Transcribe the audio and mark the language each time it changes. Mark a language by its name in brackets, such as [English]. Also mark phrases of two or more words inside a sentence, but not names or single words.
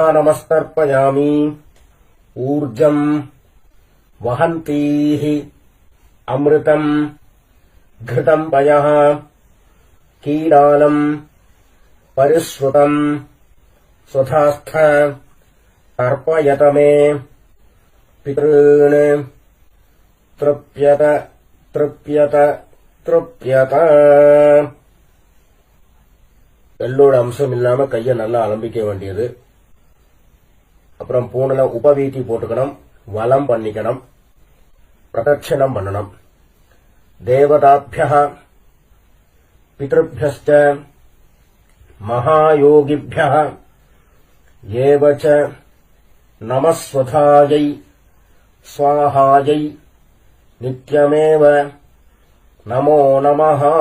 [Sanskrit] नमस्तर्पयामि ऊर्जम् वहन्तीः अमृतम् घृतम् पयः कीडालम् परिश्रुतम् स्वधास्थ तर्पयत मे पितॄन् तृप्यत तृप्यत तृप्यत [Tamil] எள்ளோட அம்சம் இல்லாம கைய நல்லா அலம்பிக்க வேண்டியது. அப்புறம் பூனல உபவீதி போட்டுக்கணும், வலம் பண்ணிக்கணும், பிரதட்சணம் பண்ணணும். [Sanskrit] देवताभ्यः पितृभ्यश्च महायोगिभ्यः एव च नमः स्वधायै स्वाहायै नित्यमेव नमो नमः.